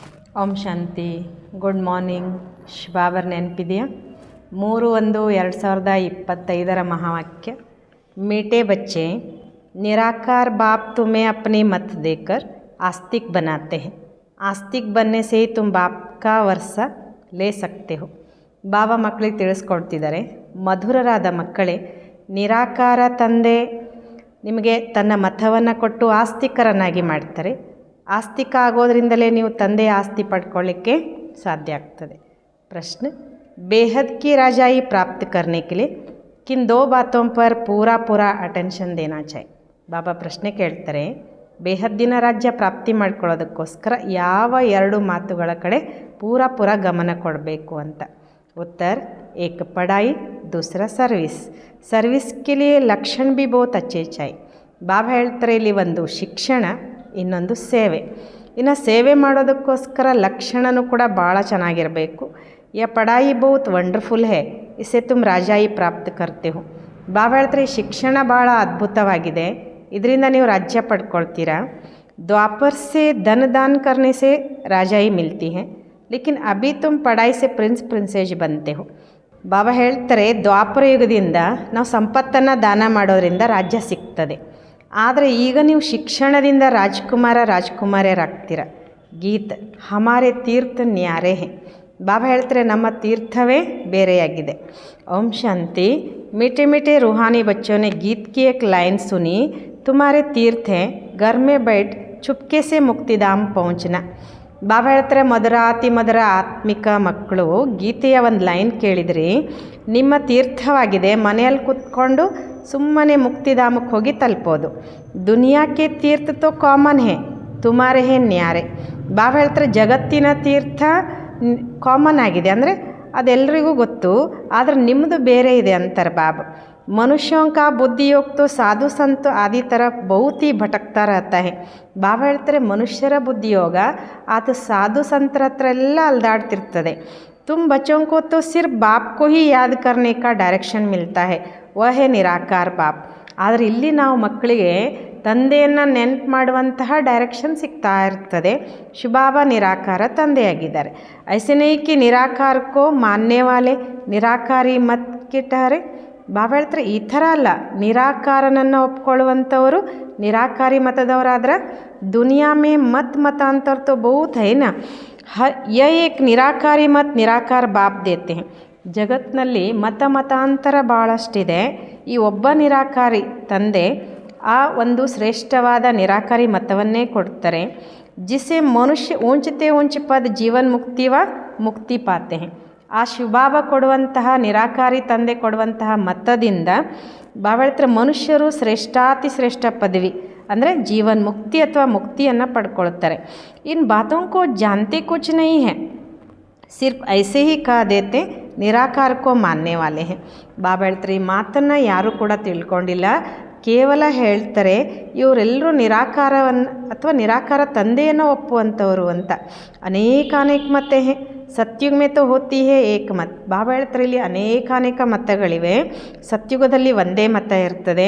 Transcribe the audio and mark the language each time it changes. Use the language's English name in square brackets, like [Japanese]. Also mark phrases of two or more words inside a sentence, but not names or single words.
[Kannada] ಓಂ ಶಾಂತಿ. ಗುಡ್ ಮಾರ್ನಿಂಗ್. ಶುಭಾವರ್ ನೆನಪಿದೆಯಾ? 3/1/2025 ಮಹಾವಾಕ್ಯ. [Hindi] मीठे बच्चे, निराकार बाप तुम्हें अपनी मत देकर आस्तिक बनाते हैं. आस्तिक बनने से ही तुम बाप का वर्षा ले सकते हो. [Kannada] ಬಾಬಾ ಮಕ್ಕಳಿಗೆ ತಿಳಿಸ್ಕೊಡ್ತಿದ್ದಾರೆ, ಮಧುರರಾದ ಮಕ್ಕಳೇ, ನಿರಾಕಾರ ತಂದೆ ನಿಮಗೆ ತನ್ನ ಮತವನ್ನು ಕೊಟ್ಟು ಆಸ್ತಿಕರನ್ನಾಗಿ ಮಾಡ್ತಾರೆ. ಆಸ್ತಿಕ ಆಗೋದ್ರಿಂದಲೇ ನೀವು ತಂದೆಯ ಆಸ್ತಿ ಪಡ್ಕೊಳ್ಳಿಕ್ಕೆ ಸಾಧ್ಯ ಆಗ್ತದೆ. ಪ್ರಶ್ನೆ, [Hindi] बेहद की राजाई प्राप्त करने के लिए किन 2 बातों पर पूरा अटेंशन देना चाहिए. [Kannada] ಬಾಬಾ ಪ್ರಶ್ನೆ ಕೇಳ್ತಾರೆ, ಬೇಹದ್ದಿನ ರಾಜ್ಯ ಪ್ರಾಪ್ತಿ ಮಾಡ್ಕೊಳ್ಳೋದಕ್ಕೋಸ್ಕರ ಯಾವ 2 ಮಾತುಗಳ ಕಡೆ ಪೂರ ಗಮನ ಕೊಡಬೇಕು ಅಂತ. [Hindi] उत्तर, एक पढ़ाई, दूसरा सर्विस. सर्विस के लिए लक्षण भी बहुत अच्छे चाहिए. [Kannada] ಬಾಬಾ ಹೇಳ್ತಾರೆ, ಇಲ್ಲಿ ಒಂದು ಶಿಕ್ಷಣ, ಇನ್ನೊಂದು ಸೇವೆ. ಇನ್ನು ಸೇವೆ ಮಾಡೋದಕ್ಕೋಸ್ಕರ ಲಕ್ಷಣನೂ ಕೂಡ ಭಾಳ ಚೆನ್ನಾಗಿರಬೇಕು. [Hindi] यह पढ़ाई बहुत ವಂಡರ್ಫುಲ್ है, इससे तुम राजाई प्राप्त करते हो. [Kannada] ಬಾಬಾ ಹೇಳ್ತಾರೆ, ಶಿಕ್ಷಣ ಭಾಳ ಅದ್ಭುತವಾಗಿದೆ, ಇದರಿಂದ ನೀವು ರಾಜ್ಯ ಪಡ್ಕೊಳ್ತೀರಾ. [Hindi] द्वापर से धन दान करने से राजाई मिलती है, लेकिन अभी तुम पढ़ाई से प्रिंसेज बनते हो. [Kannada] ಬಾಬಾ ಹೇಳ್ತಾರೆ, ದ್ವಾಪರ ಯುಗದಿಂದ ನಾವು ಸಂಪತ್ತನ್ನು ದಾನ ಮಾಡೋದ್ರಿಂದ ರಾಜ್ಯ ಸಿಗ್ತದೆ, ಆದರೆ ಈಗ ನೀವು ಶಿಕ್ಷಣದಿಂದ ರಾಜ್ಕುಮಾರ್ಯರಾಗ್ತೀರ. [Hindi] गीत हमारे तीर्थ न्यारे हैं. [Kannada] ಬಾಬಾ ಹೇಳ್ತಾರೆ, ನಮ್ಮ ತೀರ್ಥವೇ ಬೇರೆಯಾಗಿದೆ. ಓಂ ಶಾಂತಿ. [Hindi] मीठे मीठे रूहानी बच्चों ने गीत की एक लाइन सुनी, तुम्हारे तीर्थ है घर में बैठ चुपके से मुक्तिधाम पहुँचना. [Kannada] ಬಾಬಾ ಹೇಳ್ತಾರೆ, ಮಧುರ ಆತ್ಮಿಕ ಮಕ್ಕಳು ಗೀತೆಯ ಒಂದು ಲೈನ್ ಕೇಳಿದ್ರಿ, ನಿಮ್ಮ ತೀರ್ಥವಾಗಿದೆ ಮನೆಯಲ್ಲಿ ಕೂತ್ಕೊಂಡು ಸುಮ್ಮನೆ ಮುಕ್ತಿಧಾಮಕ್ಕೆ ಹೋಗಿ ತಲುಪೋದು. [Hindi] दुनिया के तीर्थ तो कॉमन हैं, तुम्हारे हैं न्यारे. [Kannada] ಬಾಬಾ ಹೇಳ್ತಾರೆ, ಜಗತ್ತಿನ ತೀರ್ಥ ಕಾಮನ್ ಆಗಿದೆ, ಅಂದರೆ ಅದೆಲ್ಲರಿಗೂ ಗೊತ್ತು, ಆದರೆ ನಿಮ್ಮದು ಬೇರೆ ಇದೆ ಅಂತಾರೆ ಬಾಬಾ. [Hindi] मनुष्यों का बुद्धि योग तो साधु संत आदि तरफ बहुत ही भटकता रहता है. [Kannada] ಬಾಬಾ ಹೇಳ್ತಾರೆ, ಮನುಷ್ಯರ ಬುದ್ಧಿಯೋಗ ಅದು ಸಾಧು ಸಂತರ ಹತ್ರ ಎಲ್ಲ ಅಲ್ದಾಡ್ತಿರ್ತದೆ. [Hindi] तुम बच्चों को तो सिर्फ बाप को ही याद करने का डायरेक्शन मिलता है, वह है निराकार बाप. [Kannada] ಆದರೆ ಇಲ್ಲಿ ನಾವು ಮಕ್ಕಳಿಗೆ ತಂದೆಯನ್ನು ನೆನಪು ಮಾಡುವಂತಹ ಡೈರೆಕ್ಷನ್ ಸಿಗ್ತಾ ಇರ್ತದೆ. ಶಿವಬಾಬಾ ನಿರಾಕಾರ ತಂದೆಯಾಗಿದ್ದಾರೆ. [Hindi] ऐसे नहीं कि निराकार को मानने वाले निराकारी मत के ठहरे. [Kannada] ಬಾಬಾ ಹೇಳ್ತಾರೆ, ಈ ಥರ ಅಲ್ಲ, ನಿರಾಕಾರನನ್ನು ಒಪ್ಕೊಳ್ಳುವಂಥವರು ನಿರಾಕಾರಿ ಮತದವರಾದ್ರೆ [Hindi] दुनिया में मतान्तर तो बहुत है ना. ये एक निराकारी मत निराकार बाप देते हैं. [Kannada] ಜಗತ್ತಿನಲ್ಲಿ ಮತಾಂತರ ಭಾಳಷ್ಟಿದೆ, ಈ ಒಬ್ಬ ನಿರಾಕಾರಿ ತಂದೆ ಆ ಒಂದು ಶ್ರೇಷ್ಠವಾದ ನಿರಾಕಾರಿ ಮತವನ್ನೇ ಕೊಡ್ತಾರೆ. [Hindi] जिससे मनुष्य ऊँच ते ऊँच पद जीवन मुक्ति पाते हैं. [Kannada] ಆ ಶಿವಬಾಬಾ ಕೊಡುವಂತಹ ನಿರಾಕಾರಿ ತಂದೆ ಕೊಡುವಂತಹ ಮತದಿಂದ ಬಾಬಾ ಹೇಳ್ತಾರೆ, ಮನುಷ್ಯರು ಶ್ರೇಷ್ಠಾತಿ ಶ್ರೇಷ್ಠ ಪದವಿ ಅಂದರೆ ಜೀವನ್ ಮುಕ್ತಿ ಅಥವಾ ಮುಕ್ತಿಯನ್ನು ಪಡ್ಕೊಳ್ತಾರೆ. [Hindi] इन बातों को जानते कुछ नहीं है, सिर्फ ऐसे ही कह देते निराकार को मानने वाले हैं. [Kannada] ಬಾಬಾ ಹೇಳ್ತಾರೆ, ಈ ಮಾತನ್ನು ಯಾರೂ ಕೂಡ ತಿಳ್ಕೊಂಡಿಲ್ಲ, ಕೇವಲ ಹೇಳ್ತಾರೆ ಇವರೆಲ್ಲರೂ ನಿರಾಕಾರವನ್ನು ಅಥವಾ ನಿರಾಕಾರ ತಂದೆಯನ್ನು ಒಪ್ಪುವಂಥವರು ಅಂತ. [Hindi] अनेक मत सतयुग में तो होती है एक मत. [Kannada] ಬಾಬಾ ಹೇಳ್ತಾರೆ, ಇಲ್ಲಿ ಅನೇಕ ಮತಗಳಿವೆ. ಸತ್ಯುಗದಲ್ಲಿ ಒಂದೇ ಮತ ಇರ್ತದೆ.